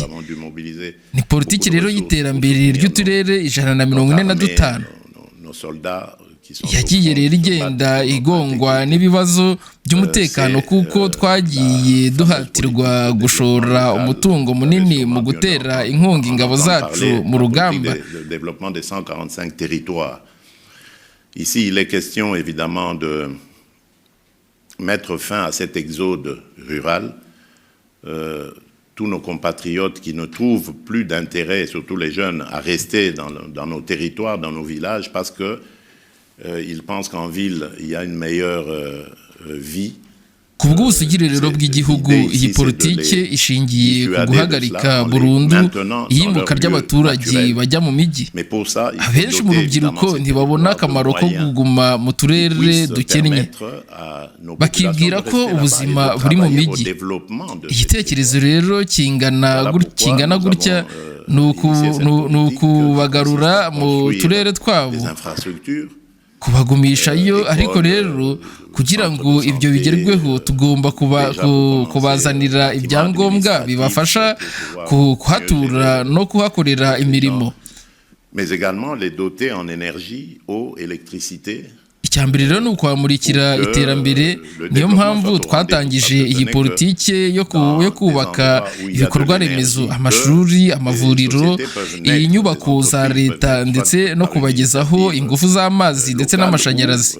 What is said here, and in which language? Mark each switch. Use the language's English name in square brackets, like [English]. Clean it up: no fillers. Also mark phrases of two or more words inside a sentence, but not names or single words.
[Kinyarwanda] Ni politiki rero y'iterambere ry'uturere 145 yagiye rero igenda igongwa n'ibibazo by'umutekano, kuko twagiye duhatirwa gushora umutungo munini mu gutera inkunga ingabo zacu mu rugamba. [French] Ici, il est question évidemment de mettre fin à cet exode rural. Tous nos compatriotes qui ne trouvent plus d'intérêt, surtout les jeunes, à rester dans nos territoires, dans nos villages, parce que ils pensent qu'en ville, il y a une meilleure vie. [Kinyarwanda] Ku bw'ubusugire rero bw'igihugu, iyi politiki ishingiye ku guhagarika burundu iyimuka ry'abaturage bajya mu mijyi. Abenshi mu rubyiruko ntibabona akamaro ko kuguma mu turere dukennye, bakibwira ko ubuzima buri mu mijyi. Igitekerezo rero kingana gutya ni ukubagarura mu turere twabo, kubagumishayo. Ariko rero kugira ngo ibyo bigerweho, tugomba kubazanira ibyangombwa bibafasha kuhatura no kuhakorera imirimo. [French] Mais également les doter en énergie, eau, électricité. [Kinyarwanda] Icyambere rero ni ukwamurikira iterambere. Niyo mpamvu twatangije iyi politiki yo kubaka ibikorwa remezo, amashuri, amavuriro, inyubako za leta, ndetse no kubagezaho ingufu z'amazi ndetse n'amashanyarazi.